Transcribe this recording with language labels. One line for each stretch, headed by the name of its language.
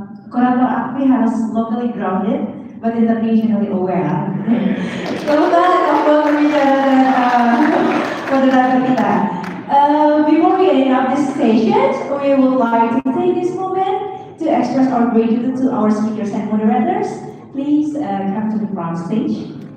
Indonesian: Kurator AKPI harus
English: locally grounded, but internationally aware.
Indonesian: Semoga untuk pembicara dan moderator kita.
English: Before we end up this session, we would like to take this moment to express our gratitude to our speakers and moderators. Please come to the front stage.